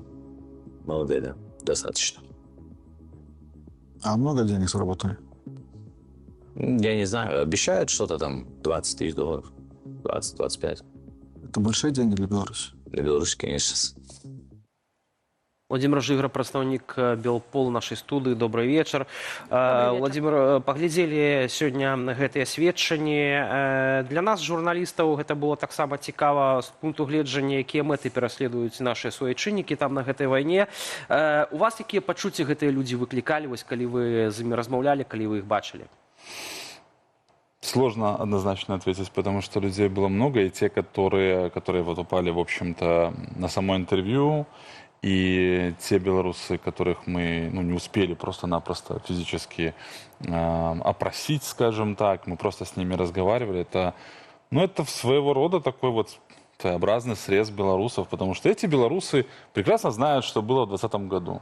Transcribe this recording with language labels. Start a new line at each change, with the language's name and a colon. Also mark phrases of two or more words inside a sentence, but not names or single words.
Russian: Молодые, да. Достаточно. А много денег заработали? Я не знаю. Обещают что-то там $20 тысяч. 20-25. Это большие деньги для Беларуси? Для Беларуси, конечно.
Belarusian: Владимир Жигар, прадстаўнік Белпол нашай студыі. Добрый вечар. Владимир, паглядзелі сёння гэтыя сведчанні. Для нас, журналістаў, гэта было таксама цікава з пункту гледжання, якія мэты пераследуюць нашыя суайчыннікі там на гэтай вайне. У вас якія пачуцці гэтыя людзі выклікалі, калі вы з імі размаўлялі, калі вы іх бачылі?
Russian: Сложно однозначно ответить, потому что людей было много, и те, которые упали, в общем-то, на само интервью, и те белорусы, которых мы не успели просто-напросто физически опросить, скажем так, мы просто с ними разговаривали, это своего рода такой своеобразный срез белорусов, потому что эти белорусы прекрасно знают, что было в 2020 году.